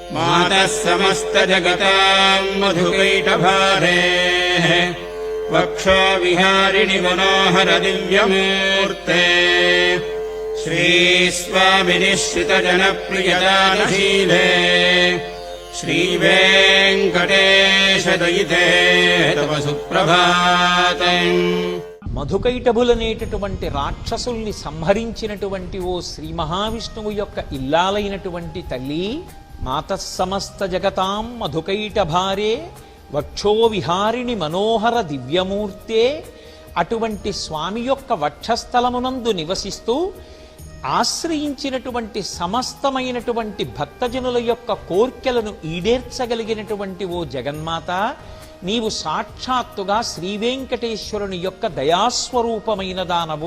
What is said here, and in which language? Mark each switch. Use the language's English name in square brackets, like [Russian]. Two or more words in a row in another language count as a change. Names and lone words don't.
[Sanskrit] मातः समस्तजगताम् मधुकैटभारेः वक्षोविहारिणि मनोहर दिव्यमूर्ते श्रीस्वामिनिश्रितजनप्रियदानशीले श्रीवेङ्कटेशदयिते तव सुप्रभातम्। [Telugu] మధుకైటభులనేటటువంటి రాక్షసుల్ని సంహరించినటువంటి ఓ శ్రీ మహావిష్ణువు యొక్క ఇల్లాలైనటువంటి తల్లి, [Sanskrit] మాతః సమస్త జగతాం మధుకైటభారే వక్షో విహారిణి మనోహర దివ్యమూర్తే, [Telugu] అటువంటి స్వామి యొక్క వక్షస్థలమునందు నివసిస్తూ ఆశ్రయించినటువంటి సమస్తమైనటువంటి భక్తజనుల యొక్క కోర్కెలను ఈడేర్చగలిగినటువంటి ఓ జగన్మాత, నీవు సాక్షాత్తుగా శ్రీవేంకటేశ్వరుని యొక్క దయాస్వరూపమైన దానవు.